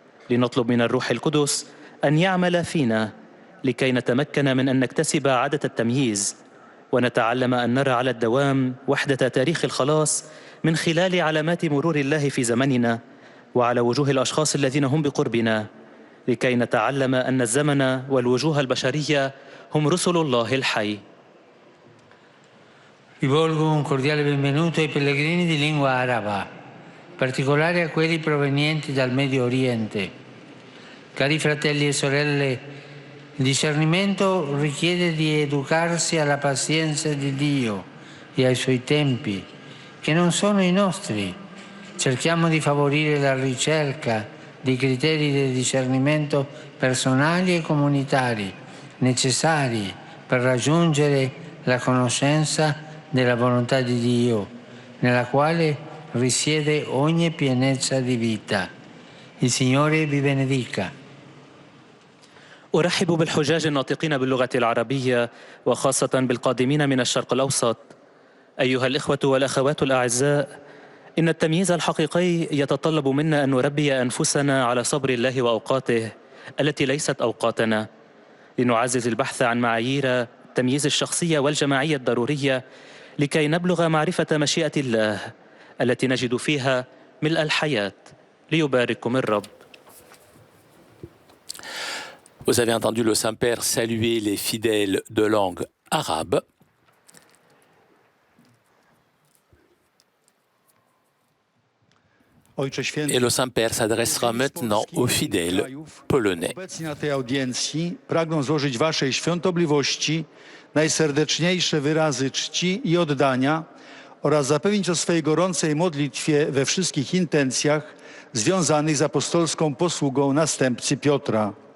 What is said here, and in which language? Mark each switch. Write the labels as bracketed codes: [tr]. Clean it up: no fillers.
[ar] لنطلب من الروح القدس أن يعمل فينا لكي نتمكن من أن نكتسب عادة التمييز، ونتعلم أن نرى على الدوام وحدة تاريخ الخلاص من خلال علامات مرور الله في زمننا وعلى وجوه الأشخاص الذين هم بقربنا، لكي نتعلم أن الزمن والوجوه البشرية هم رسل الله الحي. [it] Rivolgo un cordiale benvenuto ai pellegrini di lingua araba, in particolare a quelli provenienti dal Medio Oriente. Cari fratelli e sorelle, il discernimento richiede di educarsi alla pazienza di Dio e ai suoi tempi, che non sono i nostri. Cerchiamo di favorire la ricerca dei criteri di discernimento personali e comunitari necessari per raggiungere la conoscenza della volontà di Dio, nella quale risiede ogni pienezza di vita. Il Signore vi benedica. [ar] أرحب بالحجاج الناطقين باللغة العربية وخاصة بالقادمين من الشرق الأوسط. أيها الإخوة والأخوات الأعزاء، إن التمييز الحقيقي يتطلب منا أن نربي أنفسنا على صبر الله وأوقاته التي ليست أوقاتنا، لنعزز البحث عن معايير التمييز الشخصية والجماعية الضرورية لكي نبلغ معرفة مشيئة الله التي نجد فيها ملء الحياة. ليبارككم الرب. [fr] Vous avez entendu le Saint-Père saluer les fidèles de langue arabe. Et le Saint-Père s'adressera maintenant aux fidèles polonais. [pl] Obecni na tej audiencji pragną złożyć Waszej świątobliwości najserdeczniejsze wyrazy czci i oddania oraz zapewnić o swej gorącej modlitwie we wszystkich intencjach związanych z apostolską posługą następcy Piotra.